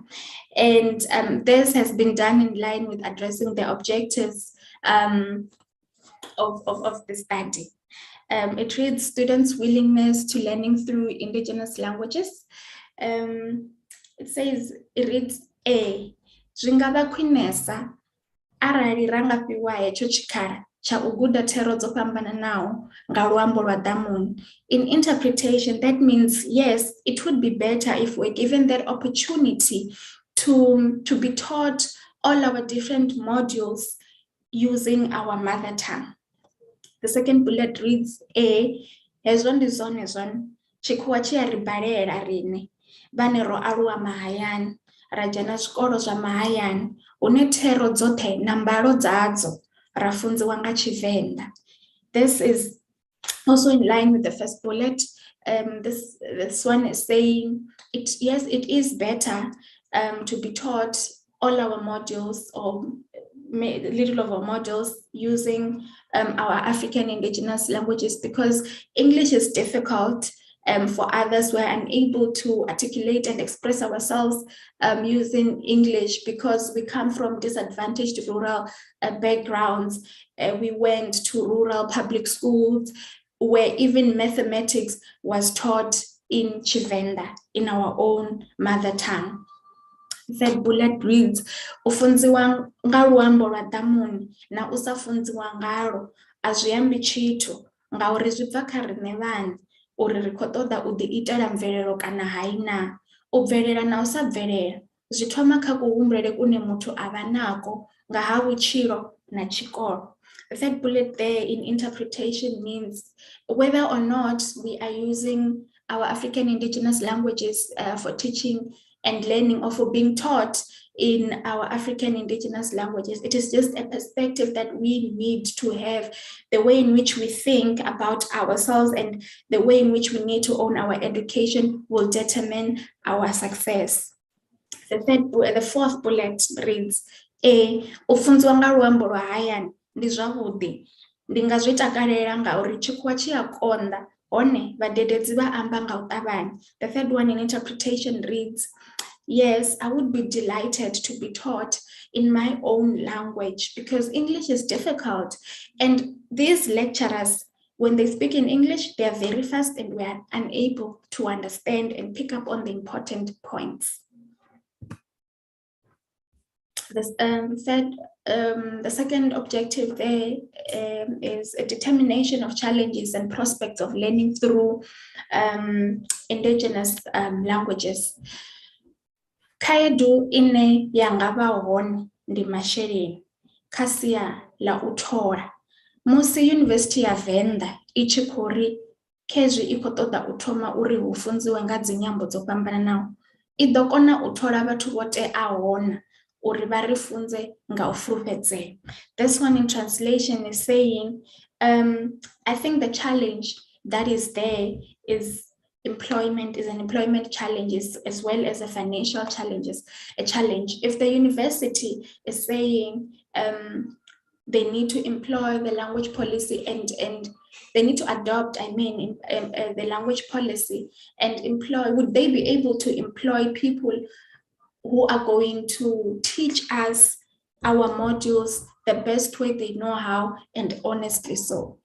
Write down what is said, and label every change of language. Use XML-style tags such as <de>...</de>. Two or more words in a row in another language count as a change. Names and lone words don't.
<en>And this has been done in line with addressing the objectives of the study. It reads students' willingness to learning through indigenous languages. It says, it reads A,</en> <ve>zvingava khwinesa arali ranga fhiwa hecho chikhala cha u guda thero dzo fhambananaho nga luambo lwa ḓamuni.</ve> <en>In interpretation, that means yes, it would be better if we're given that opportunity to be taught all our different modules using our mother tongue. The second bullet reads A,</en> <ve>hezwo ndi zwone tshikhuwa tshi a ri balela rine vhane ro aluwa mahayani ra dzhena zwikolo zwa mahayani hune thero dzoṱhe na mbalo dzadzo ra funziwa nga Tshivenḓa.</ve> <en>This is also in line with the first bullet. This one is saying, yes, it is better to be taught all our modules or little of our modules using our African indigenous languages, because English is difficult for others. We're unable to articulate and express ourselves using English because we come from disadvantaged rural backgrounds. We went to rural public schools where even mathematics was taught in Tshivenḓa, in our own mother tongue. That bullet reads,</en> <ve>ufunziwa nga luambo lwa ḓamuni na usa funziwa ngalo a zwi ambi tshithu ngauri zwi bva kha riṋe vhaṋe uri ri khou ṱoḓa u ḓi itela mvelelo kana haina. U bvelela na u sa bvelela zwi thoma kha kuhumbulele kune muthu a vha nako nga ha vhutshilo na tshikolo.</ve> <en>The third bullet there in interpretation means whether or not we are using our African indigenous languages for teaching and learning, or for being taught in our African indigenous languages. It is just a perspective that we need to have. The way in which we think about ourselves and the way in which we need to own our education will determine our success. The fourth bullet reads,</en> <ve>ufunzwa nga luambo lwa hayani ndi zwavhuḓi, ndi nga zwi takalela ngauri tshikhuwa tshi a konḓa hone vhadededzi vha amba nga u ṱavhanya.</ve> <en>The third one in interpretation reads, yes, I would be delighted to be taught in my own language because English is difficult. And these lecturers, when they speak in English, they are very fast and we are unable to understand and pick up on the important points. The second objective there is a determination of challenges and prospects of learning through indigenous languages.</en> <ve>Khaedu ine yangavha hone ndi masheleni kha sia la u thola. Musi University ya Venḓa I tshi khou ri khezwi I khou ṱoḓa u thoma uri hu funziwe nga dzinyambo dzo fhambananaho, I ḓo kona u thola vhathu vho teaho na uri vha ri funze nga u fulufhedzea.</ve> <en>This one in translation is saying, I think the challenge that is there is employment, is an employment challenge as well as a financial challenge. If the university is saying they need to employ the language policy and they need to adopt, the language policy and employ, would they be able to employ people who are going to teach us our modules the best way they know how, and honestly so.</en>